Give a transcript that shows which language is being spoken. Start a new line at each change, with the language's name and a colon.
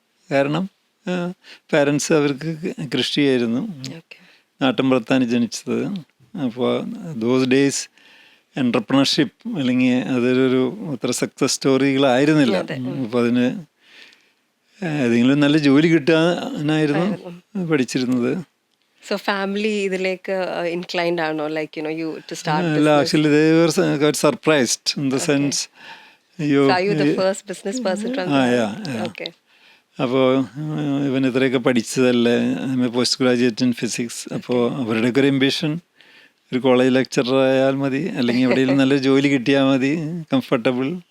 Malayalam: കാരണം പാരൻസ് അവർക്ക് കൃഷിയായിരുന്നു, നാട്ടിൻപുറത്താണ് ജനിച്ചത്. അപ്പോൾ ദോസ് ഡേയ്സ് എൻ്റർപ്രണർഷിപ്പ് അല്ലെങ്കിൽ അതൊരു അത്ര സക്സസ് സ്റ്റോറികളായിരുന്നില്ല. അപ്പോൾ അതിന് ഏതെങ്കിലും നല്ല ജോലി കിട്ടാനായിരുന്നു പഠിച്ചിരുന്നത്.
English: So family
Malayalam: ഇതിലേക്ക്
English: inclined
Malayalam: ആണോ,
English: like you to start
Malayalam: അല്ല,
English: business? actually they were got surprised in the sense So are you the first business person from yeah. Okay.
Malayalam: അപ്പോൾ ഇവൻ ഇത്രയൊക്കെ പഠിച്ചതല്ലേ, പോസ്റ്റ് ഗ്രാജുവേറ്റ് ഇൻ ഫിസിക്സ്. അപ്പോൾ അവരുടെയൊക്കെ ഒരു എംബിഷൻ ഒരു കോളേജ് ലെക്ചറർ ആയാൽ മതി, അല്ലെങ്കിൽ എവിടെയെങ്കിലും നല്ല ജോലി കിട്ടിയാൽ മതി, കംഫർട്ടബിൾ.